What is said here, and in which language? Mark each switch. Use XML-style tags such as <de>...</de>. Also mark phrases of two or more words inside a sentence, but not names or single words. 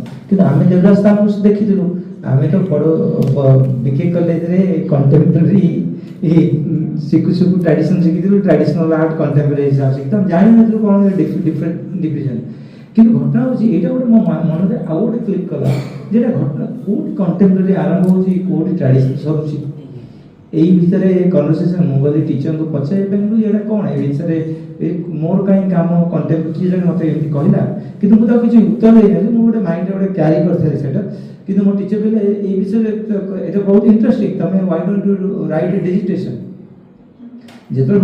<or>କିନ୍ତୁ ଆମେ ଦେବଦାସ ଆମକୁ ଦେଖିଥିଲୁ, ଆମେ ତ ବିକେ କଲେଜରେ କଣ୍ଟେମ୍ପରାରୀ ଶିଖୁ ଟ୍ରାଡିସନ୍ ଶିଖିଥିଲୁ,</or> <en>traditional art</en> <or>କଣ୍ଟେମ୍ପରାରୀ ହିସାବ ଶିଖିଥିଲୁ, ଆମେ ଜାଣିନଥିଲୁ କ'ଣ</or> <en>different division.</en> <or>କିନ୍ତୁ ଘଟଣା ହେଉଛି ଏଇଟା ଗୋଟେ ମୋ ମନରେ ଆଉ ଗୋଟେ କ୍ଲିକ୍ କଲା যেটা ঘটনা কোଉଠି କଣ୍ଟେମ୍ପୋରାରୀ ଆରମ୍ଭ ହେଉଛି କୋଉଠି ଟ୍ରାଡିସନ୍ ସରୁଛି ଏଇ ଭିତରେ କନଭରସେସନ୍ ମୁଁ ଗଲି ଟିଚରଙ୍କୁ ପଚାରିବା ପାଇଁ ବୋଲି ଏଇଟା କ'ଣ ଏ ବିଷୟରେ ମୋର କାହିଁ କାମ କଣ୍ଟେମ୍ପୋରାରୀ କିଏ ଜଣେ ମୋତେ ଏମିତି କହିଲା କିନ୍ତୁ ମୁଁ ତାକୁ କିଛି ଉତ୍ତର ଦେଇନଥିଲି ମୁଁ ଗୋଟେ ମାଇଣ୍ଡରେ ଗୋଟେ କ୍ୟାରି କରିଥିଲି ସେଇଟା କିନ୍ତୁ ମୋ ଟିଚର କହିଲେ ଏଇ ବିଷୟରେ ଏଇଟା ବହୁତ ଇଣ୍ଟରେଷ୍ଟିଂ ତମେ</or> <en>why don't you write a dissertation</en> <or>ଯେତେବେଳେ</or>